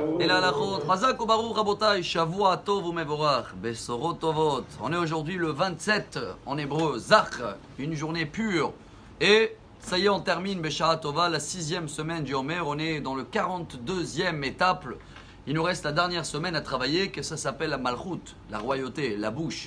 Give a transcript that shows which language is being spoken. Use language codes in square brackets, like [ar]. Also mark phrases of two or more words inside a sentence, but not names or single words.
[fr] Et la [he] halachot, חזק וברוך רבותי, שבוע טוב ומבורך, בשורות טובות. [fr] On est aujourd'hui le 27 en hébreu, Zach, une journée pure. Et ça y est, on termine [he] בשעה טובה, [fr] la 6e semaine du Homer. On est dans le 42e étape. Il nous reste la dernière semaine à travailler, que ça s'appelle la Malchut, la royauté, la bouche.